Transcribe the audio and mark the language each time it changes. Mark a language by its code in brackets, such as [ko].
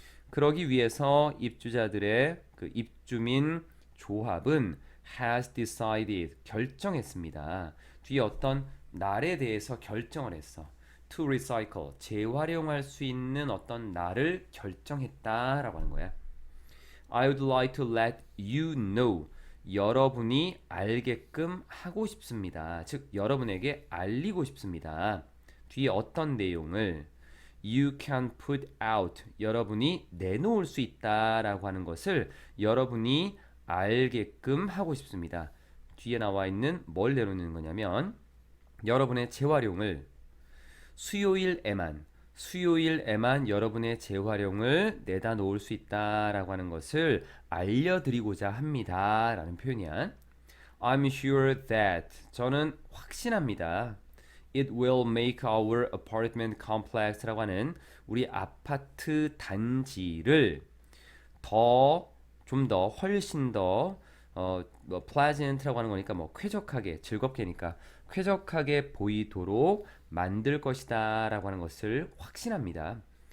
[ko] 그러기 위해서 입주자들의 그 입주민 조합은 has decided 결정했습니다. 뒤에 어떤 날에 대해서 결정을 했어. To recycle 재활용할 수 있는 어떤 날을 결정했다라고 하는 거야. [en] I would like to let you know. [ko] 여러분이 알게끔 하고 싶습니다. 즉 여러분에게 알리고 싶습니다. 뒤에 어떤 내용을 you can put out 여러분이 내놓을 수 있다라고 하는 것을 여러분이 알게끔 하고 싶습니다. 뒤에 나와 있는 뭘 내놓는 거냐면 여러분의 재활용을 수요일에만 수요일에만 여러분의 재활용을 내다 놓을 수 있다라고 하는 것을 알려드리고자 합니다. 라는 표현이야. [en] I'm sure that 저는 확신합니다. [ko] It will make our apartment complex 라고 하는 우리 아파트 단지를 더 좀 더 훨씬 더 pleasant라고 하는 거니까 뭐 쾌적하게 즐겁게니까 쾌적하게 보이도록 만들 것이다 라고 하는 것을 확신합니다.